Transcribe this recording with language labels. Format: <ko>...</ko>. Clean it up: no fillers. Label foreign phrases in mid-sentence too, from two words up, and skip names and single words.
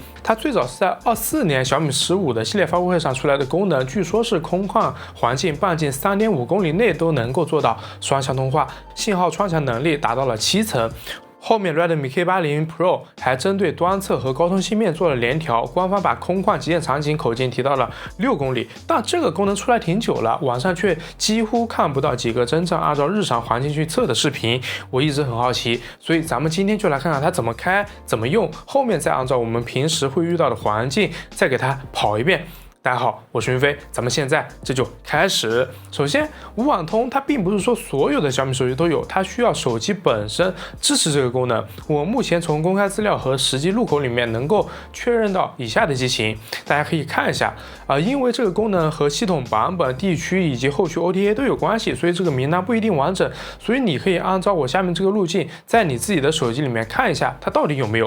<zh>它最早是在24年小米15的系列發布會上出來的功能，據說是空曠環境半徑3.5公里內都能夠做到雙向通話，信號穿牆能力達到了7層。後面 Redmi K80 Pro 還針對端側和高通芯片做了聯調，官方把空曠極限場景口徑提到了6公里。但這個功能出來挺久了，網上卻幾乎看不到幾個真正按照日常環境去測的視頻。我一直很好奇，所以咱們今天就來看看它怎麼開、怎麼用，後面再按照我們平时會遇到的環境再給它跑一遍。大家好，我是雲飞，咱們現在這就開始。首先，無網通它並不是說所有的小米手機都有，它需要手機本身支持這個功能。我目前從公開資料和實際入口裡面能夠確認到以下的機型，大家可以看一下因為這個功能和系統版本、地區以及後續 OTA 都有關係，所以這個名單不一定完整。所以你可以按照我下面這個路徑，在你自己的手機裡面看一下它到底有沒有。</zh>